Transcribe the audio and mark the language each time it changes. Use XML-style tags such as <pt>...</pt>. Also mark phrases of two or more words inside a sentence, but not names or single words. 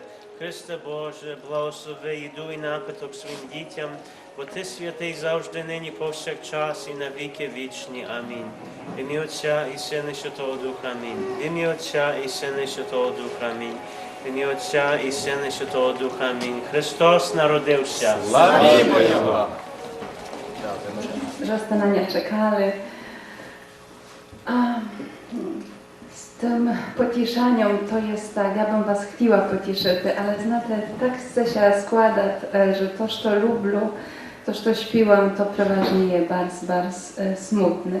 <uk>Христе Боже, благослови їду і напиток своїм дітям, бо Ти святий завжди, нині, повсякчас і на віки вічні. Амінь. В ім'я Отця і Сина і Святого Духа. Амінь. В ім'я Отця і Сина і Святого Духа. Амінь. В ім'я Отця і Сина і Святого Духа. Амінь. Христос народився. Славімо Його!</uk> <pl>Że na nie czekali. Z tym pocieszaniem to jest tak, ja bym was chciała pocieszyć, ale znacie, tak chce się składać, że to, co lubię, to, co śpiewam, to przeważnie jest bardzo smutne.</pl>